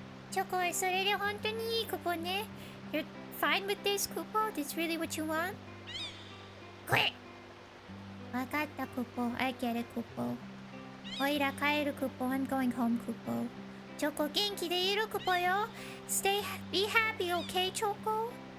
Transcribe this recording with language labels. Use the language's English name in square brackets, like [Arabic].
[Japanese] チョコ、それで本当にいいクポね。 [English] You're fine with this, クポ? That's really what you want? [Japanese] これわかったクポ。 [English] I get it, クポ。 [Japanese] おいら帰るクポ。 [English] I'm going home, クポ。 [Japanese] チョコ、元気でいるクポよ。 [English] be happy, okay, チョコ?